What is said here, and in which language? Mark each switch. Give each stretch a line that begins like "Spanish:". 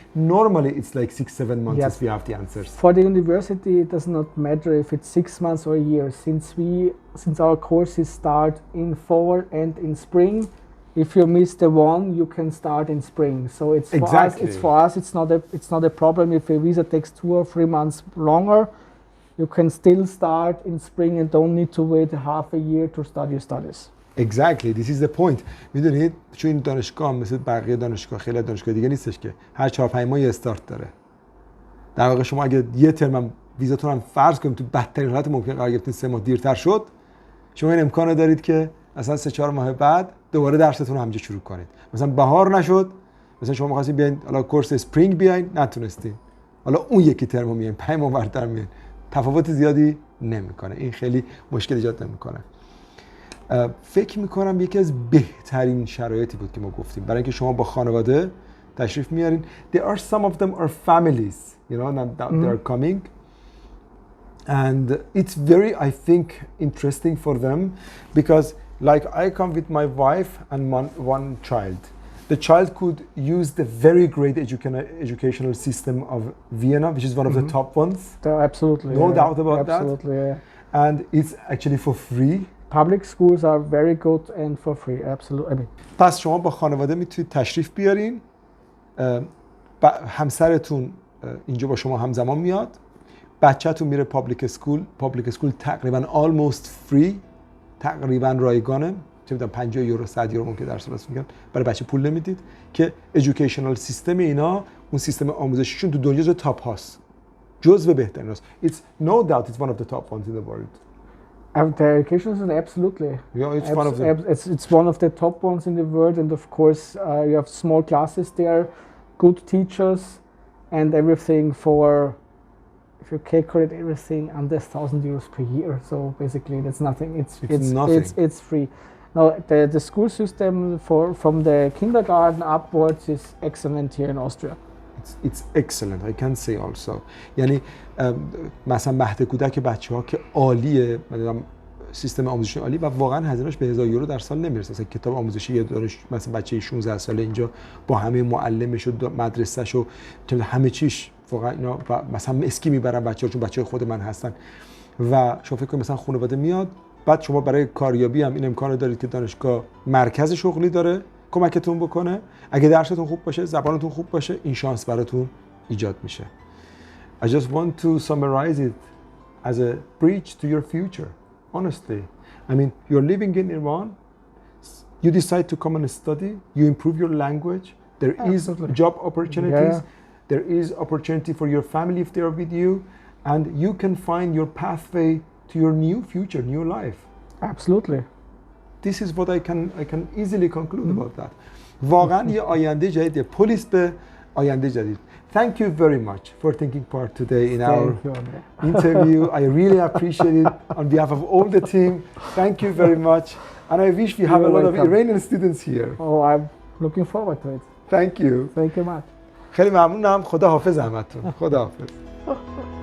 English: Normally it's like 6-7 months we have the answers. For the university, it does not matter if it's 6 months or a year. Since our courses start in fall and in spring, if you miss the one, you can start in spring. So it's for us. It's not a problem if a visa takes 2 or 3 months longer. You can still start in spring and don't need to wait half a year to start your studies. Exactly, this is the point.
Persian: میدونید چون این دانشگاه مثل بقیه دانشگاه خیلی دانشگاه دیگه نیستش که هر 4-5 ماه یه استارت داره. در واقع شما اگه یه ترم ویزاتون هم فرض کنیم تو بدترین حالت ممکن قرار گرفتین 3 ماه دیرتر شد، شما این امکانو دارید که مثلا 3-4 ماه بعد دوباره درستون رو همینجا شروع کنید. مثلا بهار نشد، مثلا شما می‌خواستین بیاین حالا کورس اسپرینگ بیاین، نتونستین. حالا اون یکی ترم میاین 5 ماه بعدتر میاین. تفاوت زیادی نمیکنه. این خیلی مشکل ایجاد نمیکنه. فکر میکنم یکی از بهترین شرایطی بود که ما گفتیم برای اینکه شما با خانواده تشریف میارین.
English: There are some of them are families, you know, that they are coming, and it's very, I think, interesting for them because, like, I come with my wife and one child. The child could use the very great educational system of Vienna, which is one of the top ones. Absolutely. No doubt about that. Absolutely, yeah. And it's actually for free. Public schools are very good and for free, absolutely.
Persian: پس شما با خانواده میتونید تشریف بیارین، همسرتون اینجا با شما همزمان میاد، بچه‌تون میره پابلیک اسکول تقریبا
English: almost free،
Persian: تقریبا رایگانه، چه میدونم 50 یورو 100 یورو ممکن درس واسه میگن، برای بچه پول نمیدید که educational سیستم اینا، اون سیستم آموزشیشون تو دنیا جزو تاپ هاست، جزو بهترین هاست.
English: It's no doubt it's one of the top ones in the world. The education system, absolutely. Yeah, it's one of them. It's one of the top ones in the world, and of course you have small classes there, good teachers, and everything for, if you calculate everything, under 1,000 euros per year. So basically, that's nothing. It's nothing. It's free. Now the school system from the kindergarten upwards is excellent here in Austria. It's excellent. I can say also.
Persian: یعنی مثلا مهد کودک بچه‌ها که عالیه، مثلا سیستم آموزشی عالی و واقعا هزینه‌اش به 1000 یورو در سال نمیرسه. مثلا کتاب آموزشی یه دانش مثلا بچه 16 ساله اینجا با همه معلمش و مدرسه‌ش و همه چیش واقعا اینا مثلا اسکی میبرن بچه‌ها چون بچه‌های خود من هستن و شما فکر کنید مثلا خانواده میاد، بعد شما برای کاریابی هم این امکانو دارید که دانشگاه مرکز شغلی داره کمکتون بکنه. اگه درستون خوب باشه، زبانتون خوب باشه، این شانس براتون ایجاد میشه.
English: I just want to summarize it as a bridge to your future. Honestly, I mean, you're living in Iran. you decide to come and study, you improve your language, there is Absolutely. job opportunities, Yeah. there is opportunity for your family if they are with you, and you can find your pathway to your new future, new life. Absolutely. This is what I can easily conclude about that.
Persian: واقعا یه آینده جدید، پلیس به آینده جدید.
English: Thank you very much for taking part today in our interview. I really appreciate it on behalf of all the team. Thank you very much. And I wish we have a lot of Iranian students here. Oh, I'm looking forward to it. Thank you. Thank you much.
Persian: خیلی ممنونم. خدا حافظ همتون. خدا حافظ.